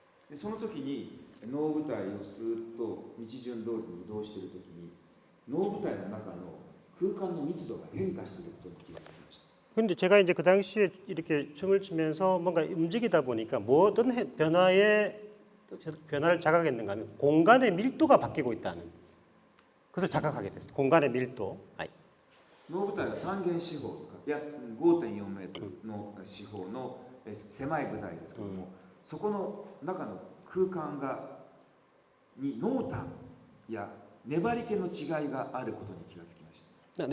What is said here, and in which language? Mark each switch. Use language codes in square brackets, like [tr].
[ja] でその時に能舞台をスーッと道順通りに移動している時に能舞台の中の空間の密度が変化していることに気がつきました。 [ko] 근데 제가 이제 그 당시에 이렇게 춤을 추면서 뭔가 움직이다 보니까 뭐 어떤 변화를 자각했는가 하면 공간의 밀도가 바뀌고 있다는 그것을 자각하게 됐어요. 공간의 밀도. [ja] 能舞台は3弦四方とかいや 5.4 メートルの四方の狭い舞台ですけども、そこの中の空間に濃淡や粘り気の違いがあることに気がつきました。